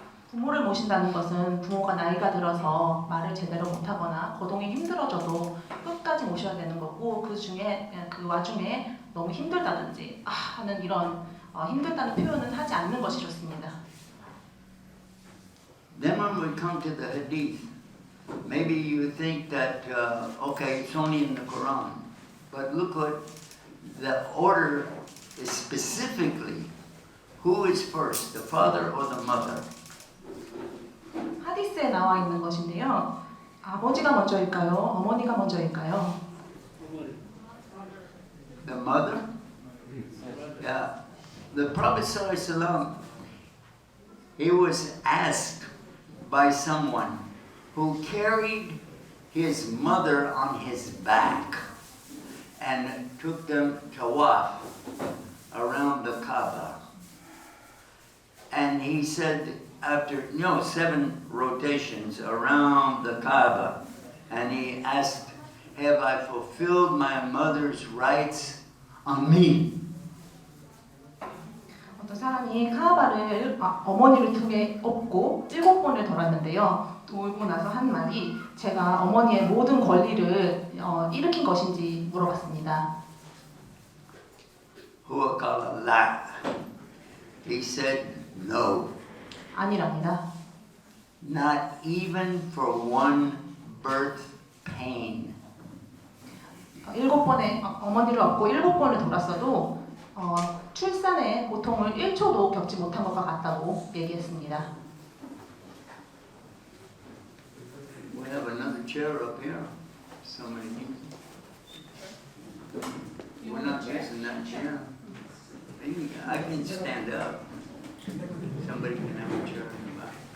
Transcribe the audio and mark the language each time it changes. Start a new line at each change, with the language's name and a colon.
Korean: 부모를 모신다는 것은 부모가 나이가 들어서 말을 제대로 못하거나 거동이 힘들어져도 끝까지 모셔야 되는 거고 그 와중에 너무 힘들다든지 하는 이런 힘들다는 표현은 하지 않는 것이 좋습니다.
English: Then when we come to the hadith, maybe you think that, okay, it's only in the Quran, but look what the order is specifically, who is first, the father or the mother?
Korean: 하디스에 나와 있는 것인데요. 아버지가 먼저일까요? 어머니가 먼저일까요?
English: The mother? Yeah. The Prophet ﷺ, he was asked by someone who carried his mother on his back and took them tawaf around the Kaaba. And he said, after 7 rotations around the Kaaba, and he asked, have I fulfilled my mother's rights on me?
Korean: 어떤 사람이 카아바를 어머니를 통해 업고 7번을 돌았는데요. 돌고 나서 한 말이 제가 어머니의 모든 권리를 일으킨 것인지 물어봤습니다.
Arabic: huwa qala la.
English: He said no.
Korean: 아니랍니다.
English: Not even for one birth pain.
Korean: 7번의 어머니를 얻고 7번을 돌았어도 출산의 고통을 1초도 겪지 못한 것과 같다고 얘기했습니다.
English: We have another chair up here. Somebody needs it. We're not using that chair. Maybe I can stand up. Somebody can have a chair in the back.